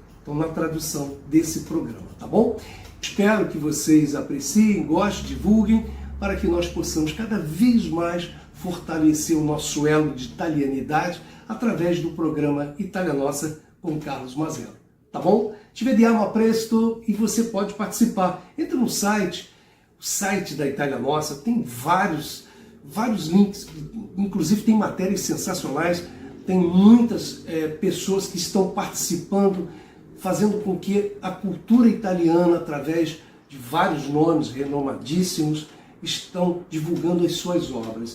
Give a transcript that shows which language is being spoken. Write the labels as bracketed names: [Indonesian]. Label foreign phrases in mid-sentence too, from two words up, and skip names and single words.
[Portuguese] Então, na tradução desse programa, tá bom? Espero que vocês apreciem, gostem, divulguem, para que nós possamos cada vez mais fortalecer o nosso elo de italianidade através do programa Itália Nossa com Carlos Mazello, tá bom? [Italian] Ci vediamo a presto [Portuguese] e você pode participar. Entra no site, o site da Itália Nossa tem vários links, inclusive tem matérias sensacionais, tem muitas pessoas que estão participando, fazendo com que a cultura italiana, através de vários nomes renomadíssimos, estão divulgando as suas obras.